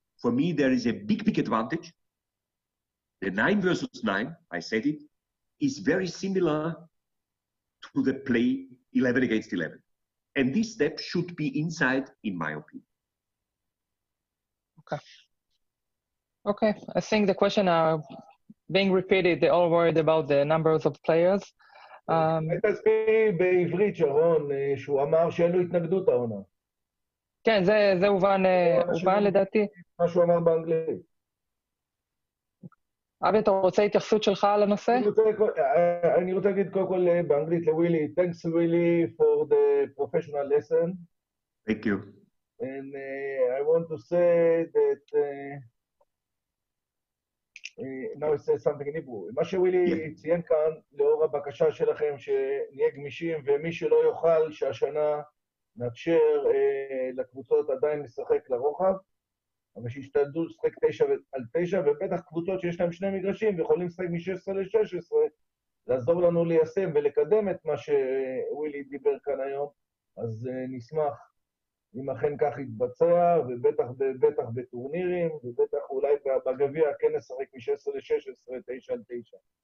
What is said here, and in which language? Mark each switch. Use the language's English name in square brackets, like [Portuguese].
[English] For me, there is a big advantage. The 9 versus 9, I said it, is very similar to the play 11 against 11. And this step should be inside, in my opinion. Okay, I think the question are being repeated, they're all worried about the numbers of players. [Hebrew] תסביר בעברית, שרון, שהוא אמר שאין לו התנגדות העונה. כן, זה הובן לדעתי. מה שהוא אמר באנגלית. אבי, אתה רוצה התייחסות שלך על הנושא? אני רוצה להגיד קודם כל באנגלית לווילי, [English] thanks Willy for the professional lesson. Thank you. And I want to say that now I say something in Hebrew. [Hebrew] מה שווילי ציין כאן, לאור הבקשה שלכם שנהיה גמישים, ומי שלא יוכל שהשנה נאפשר לקבוצות עדיין לשחק לרוחב, אבל שישתדלו לשחק 9 על 9, ובטח קבוצות שיש להם 2 מגרשים ויכולים לשחק מ-16 ל-16, לעזור לנו ליישם ולקדם את מה שווילי דיבר כאן היום, אז נשמח אם אכן כך יתבצע, ובטח בטורנירים, ובטח אולי בגביע כן נשחק מ-16 ל-16, 9 על 9.